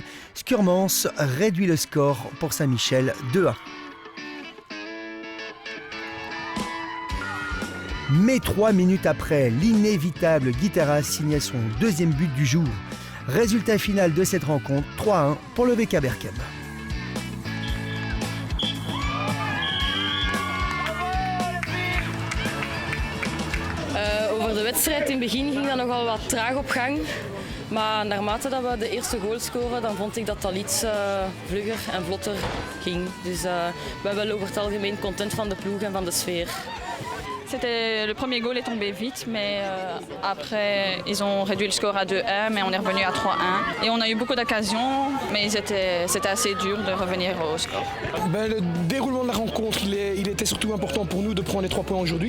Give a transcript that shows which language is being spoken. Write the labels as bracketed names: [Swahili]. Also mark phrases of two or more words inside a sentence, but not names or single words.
[French] Skurmans réduit le score pour Saint-Michel 2-1. Mais 3 minutes après, l'inévitable Guiteras signait son deuxième but du jour. Résultat final de cette rencontre, 3-1 pour le VK Berchem. [Dutch] Over de wedstrijd in het begin ging dat nogal wat traag op gang. Maar naarmate dat we de eerste goal scoren, dan vond ik dat dat iets vlugger en vlotter ging. Dus ik ben wel over het algemeen content van de ploeg en van de sfeer. [French] Le premier goal est tombé vite, mais après ils ont réduit le score à 2-1, mais on est revenu à 3-1. Et on a eu beaucoup d'occasions, mais c'était assez dur de revenir au score. Le déroulement de la rencontre, il était surtout important pour nous de prendre les 3 points aujourd'hui.